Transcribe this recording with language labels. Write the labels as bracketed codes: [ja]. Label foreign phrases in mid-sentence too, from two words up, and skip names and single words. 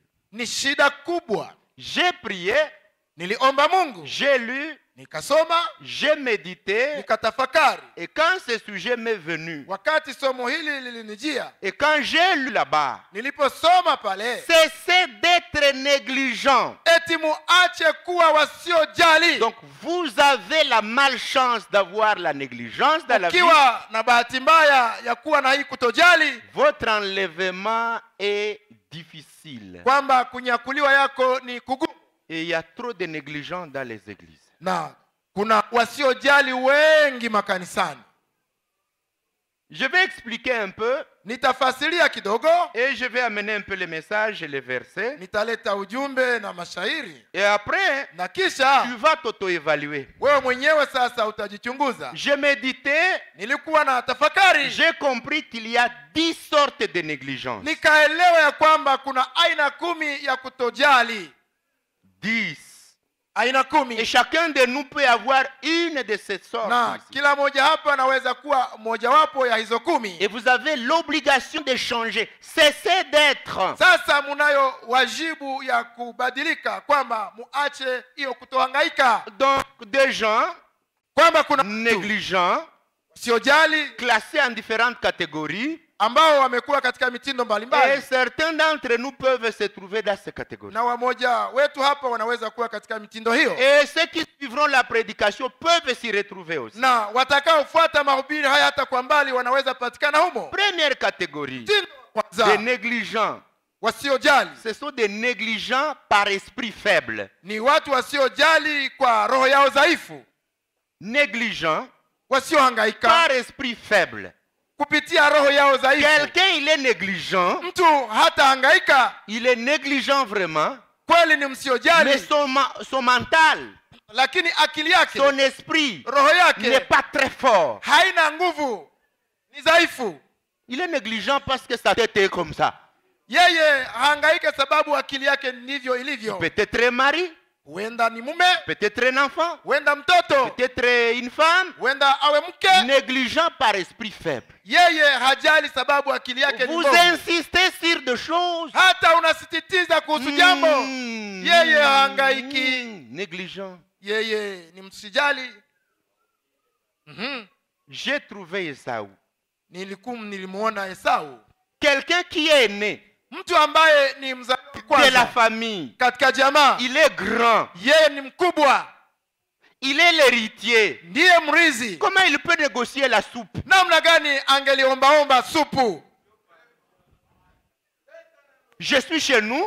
[sw] ni shida kubwa. [fr] J'ai prié, [sw] Niliomba Mungu, [fr] j'ai lu, [sw] nikasoma, [fr] j'ai médité, [sw] nikatafakari. [fr] et quand ce sujet m'est venu, [sw] Wakati somo hili lilinijia, [fr] et quand j'ai lu là-bas, [sw] niliposoma pale, [fr] cessez d'être négligent. [sw] eti muache kuwa wasiojali. [fr] Donc vous avez la malchance d'avoir la négligence dans la vie. [sw] Ukiwa na bahati mbaya ya kuwa na hii kutojali, [fr] Votre enlèvement est difficile. [sw] kwamba kunyakuliwa yako ni kugumu. [fr] Et il y a trop de négligents dans les églises. [sw] Na kuna wasiojali wengi makanisani. [fr] Je vais expliquer un peu [sw] Nitafasiria kidogo, [fr] et je vais amener un peu les messages et les versets. [sw] nitaleta ujumbe na mashairi. [fr] Et après, [sw] Na kisha [fr] tu vas t'auto-évaluer. [sw] wewe mwenyewe sasa utajichunguza. [fr] J'ai médité, [sw] Nilikuwa na tafakari, [fr] j'ai compris qu'il y a 10 sortes de négligence. [sw] nikaelewa ya kwamba kuna aina 10 ya kutojali. 10. Aina [fr] Et 10. chacun de nous peut avoir une de ces sortes. [sw] Na [fr] ici. [sw] kila moja hapa anaweza kuwa mojawapo ya hizo 10. [fr] Et vous avez l'obligation de changer. Cessez d'être. [sw] Sasa munayo wajibu ya kubadilika, kwamba muache hiyo kutohangaika, [fr] Donc, des gens [sw] kwamba kuna [fr] négligents, [sw] wasiojali [fr] classés en différentes catégories, [sw] ambao wamekuwa katika mitindo [fr] et [sw] mbalimbali, [fr] certains d'entre nous peuvent se trouver dans ces catégories. [sw] na wamoja wetu hapa wanaweza kuwa katika mitindo hiyo, [fr] Et ceux qui suivront la prédication peuvent s'y retrouver aussi. [sw] na watakaofuata mahubiri haya hata kwa mbali wanaweza patikana humo. [fr] Première catégorie, [sw] Mtindo wa [fr] des [sw] kwanza, [fr] négligents. [sw] wasiojali [fr] Ce sont des négligents par esprit faible. [sw] ni watu wasiojali kwa roho yao dhaifu, [fr] Négligents [sw] wasiohangaika [fr] par esprit faible. [sw] kupitia roho yao dhaifu. [fr] Quelqu'un, il est négligent. [sw] Mtu hata hangaika [fr] Il est négligent vraiment. [sw] kweli, ni [fr] Mais [sw] msiojali, [fr] son mental, [sw] lakini akili yake, [fr] son esprit [sw] roho [fr] n'est [sw] yake [fr] pas très fort. [sw] haina nguvu, ni dhaifu. [fr] Il est négligent parce que sa tête est comme ça. [sw] Yeye hangaika sababu akili yake ndivyo ilivyo. [fr] Peut-être un mari, [sw] Huenda ni mume, [fr] peut-être un enfant, [sw] huenda mtoto, [fr] peut-être une femme. [sw] huenda awe mke. [fr] Négligent par esprit faible. [sw] Yeye hajali sababu akili yake ni [fr] Vous [sw] mbovu. [fr] insistez sur des choses. [sw] Hata unasisitiza kuhusu jambo, yeye hangaiki. [fr] Négligent. [sw] Yeye ni msijali. [fr] J'ai trouvé Esaü. [sw] Nilimuona Esau, [fr] Quelqu'un qui est né [sw] mtu ambaye ni mzaliwa [fr] de la [sw] kwanza [fr] famille. [sw] katika jamaa. [fr] Il est grand. [sw] Yeye ni mkubwa, [fr] Il est l'héritier. [sw] ndiye mrizi. [fr] Comment il peut négocier la soupe? [sw] Namna gani angeliombaomba supu? [fr] Je suis chez nous.